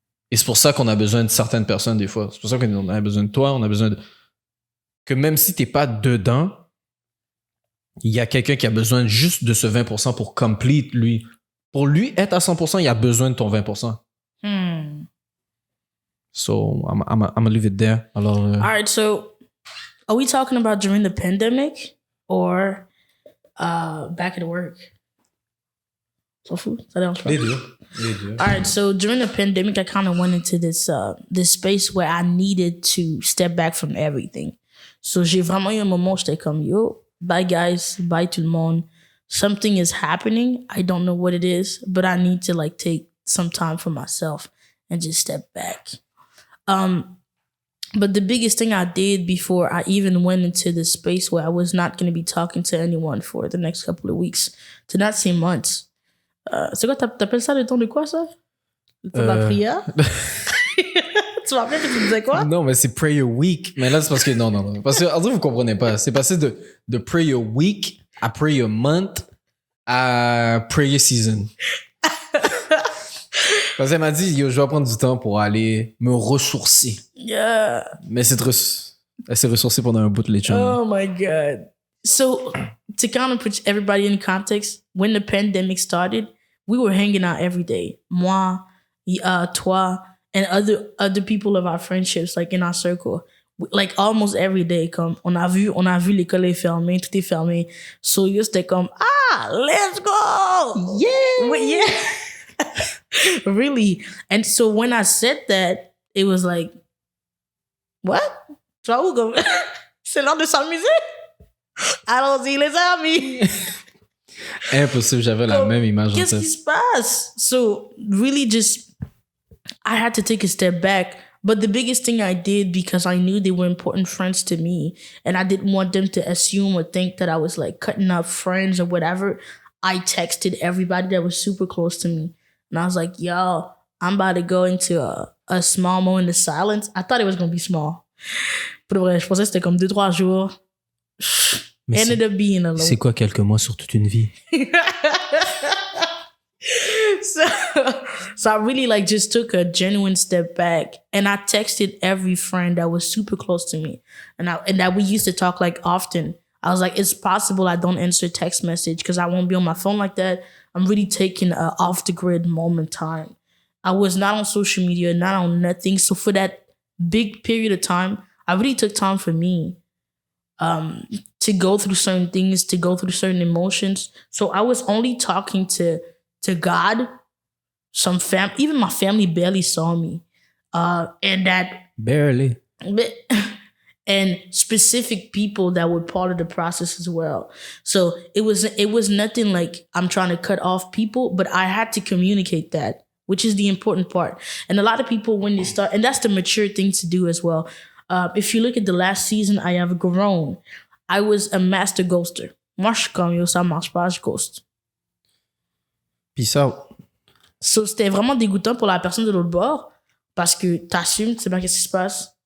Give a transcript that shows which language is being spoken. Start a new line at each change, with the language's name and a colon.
French: Et c'est pour ça qu'on a besoin de certaines personnes des fois. C'est pour ça qu'on a besoin de toi, on a besoin que même si t'es pas dedans, il y a quelqu'un qui a besoin juste de ce 20% pour complete, lui. Pour lui, être à 100%, il a besoin de ton 20%.
English: So, I'm gonna leave it there.
French: Alors,
English: All right, so are we talking about during the pandemic or back at work? So food?
French: Ça dérange pas? les deux.
English: All right, so during the pandemic, I kind of went into this space where I needed to step back from everything.
French: So j'ai vraiment eu un moment où j'étais comme, yo,
English: bye guys,
French: bye tout le monde.
English: Something is happening. I don't know what it is, but I need to like take some time for myself and just step back. But the biggest thing I did before I even went into this space where I was not going to be talking to anyone for the next couple of weeks, to not say months.
French: C'est quoi, t'appelles ça le temps de quoi, ça? Le temps de la prière? Tu m'appelles que tu disais quoi? Non, mais c'est prayer week. Mais là, c'est parce que, non. Parce que, en vrai, vous comprenez pas. C'est passé de prayer week à prayer month à prayer season. Parce qu'elle m'a dit, yo, je vais prendre du temps pour aller me ressourcer.
English: Yeah.
French: Mais elle s'est ressourcée pendant un bout de l'échange.
English: Oh my God. So, to kind of put everybody in context, when the pandemic started, we were hanging out every day.
French: Moi, toi,
English: and other people of our friendships, like in our circle. Like almost every day,
French: comme on a vu l'école est fermée, tout est fermé.
English: So,
French: c'était comme,
English: let's go! Yeah! Yeah! Really. And so when I said that, it was like, what?
French: Tu vas où, comme? C'est l'heure de s'amuser? Allons-y, les amis! Impossible, j'avais la même image en Qu'est-ce tête. qui se passe?
English: So, really just, I had to take a step back. But the biggest thing I did, because I knew they were important friends to me, and I didn't want them to assume or think that I was like cutting up friends or whatever, I texted everybody that was super close to me. And I was like, yo, I'm about to go into a small moment of silence. I thought it was going to be small.
French: Pour vrai, je pensais que c'était comme 2-3 jours. Mais
English: Ended up being alone.
French: c'est quoi quelques mois sur toute une vie?
English: So I really like just took a genuine step back, and I texted every friend that was super close to me, and that we used to talk like often. I was like, it's possible I don't answer text message because I won't be on my phone like that. I'm really taking a off the grid moment time. I was not on social media, not on nothing. So for that big period of time, I really took time for me. To go through certain things, to go through certain emotions. So I was only talking to God. Even my family barely saw me. And that Barely. and specific people that were part of the process as well. So it was nothing like I'm trying to cut off people, but I had to communicate that, which is the important part. And a lot of people when they start, and that's the mature thing to do as well. If you look at the last season, I have grown. I was a master ghoster.
French: Moi, je suis comme, yo, ça marche pas, je ghost.
English: Peace out.
French: So, c'était vraiment dégoûtant pour la personne de l'autre bord parce que t'assumes, tu sais bien qu'est-ce qui se passe.